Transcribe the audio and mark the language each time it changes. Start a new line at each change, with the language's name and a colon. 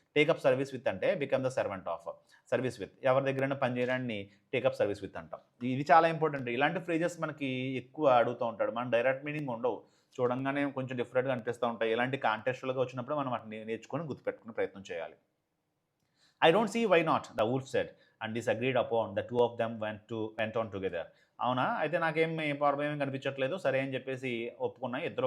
Telugu: Take up service with అంటే
English: Become the servant of.
Telugu: Service with ఎవరి దగ్గరైనా పనిచేయడాన్ని టేకప్ సర్వీస్ విత్ అంటాం. ఇది చాలా ఇంపార్టెంట్. ఇలాంటి ఫ్రేజెస్ మనకి ఎక్కువ అడుగుతూ ఉంటాడు. మన డైరెక్ట్ మీనింగ్ ఉండవు, చూడంగానే కొంచెం డిఫరెంట్గా అనిపిస్తూ ఉంటాయి. ఇలాంటి కాంటెక్స్చువల్గా వచ్చినప్పుడు మనం వాటిని నేర్చుకొని గుర్తుపెట్టుకునే ప్రయత్నం చేయాలి.
English: I don't see why not, the wolf said, and disagreed upon the two of them went on together.
Telugu: అవునా, అయితే నాకేం ప్రాబ్లం కనిపించట్లేదు, సరే అని చెప్పేసి ఒప్పుకున్నా.